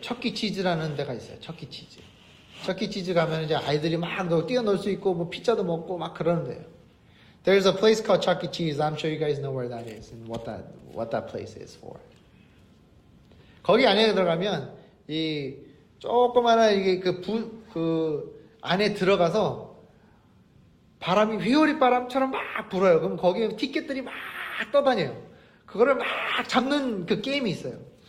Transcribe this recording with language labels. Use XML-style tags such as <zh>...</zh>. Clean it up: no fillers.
<ko>척키치즈라는 데가 있어요. 척키치즈. 척키치즈 가면 이제 아이들이 막 뛰어놀 수 있고 뭐 피자도 먹고 막 그러는데요.</ko> <en>There's a place called Chuck E. Cheese. I'm sure you guys know where that is and what that place is for.</en> <ko>거기 안에 들어가면 이 조그마한 이게 그 안에 들어가서 바람이 휘오리 바람처럼 막 불어요. 그럼 거기에 티켓들이 막 떠다녀요. 그거를 막 잡는 그 게임이 있어요.</ko>